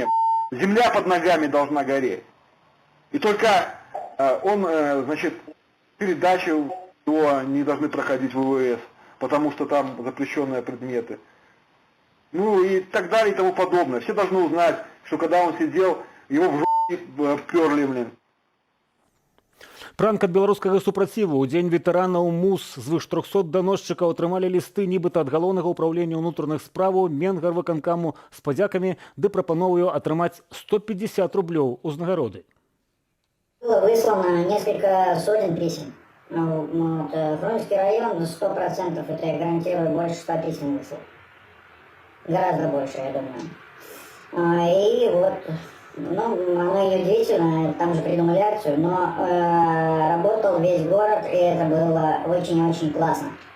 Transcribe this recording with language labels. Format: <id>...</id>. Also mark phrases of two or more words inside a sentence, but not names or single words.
<ru>Земля под ногами должна гореть. И только он, значит, передачу то не должны проходить ВВС, потому что там запрещенные предметы. Ну и так далее и тому подобное. Все должны узнать, что когда он сидел, его в жопу вперли, блин.</ru> <be>Пранк ад беларускага супраціву. У дзень ветэранаў МУС звыш 300 даносчыкаў атрымалі лісты нібыта ад галоўнага ўправлення ўнутраных справаў Менгарвыканкаму з падзякамі ды прапановаю атрымаць 150 рублёў узнагароды.</be> <ru>Было выслано несколько сотен писем. Фрунзенский район 100%, это я гарантирую, больше 100 писем выслал. Гораздо больше, я думаю. И вот, оно и неудивительно, там же придумали акцию, но работал весь город, и это было очень-очень классно.</ru>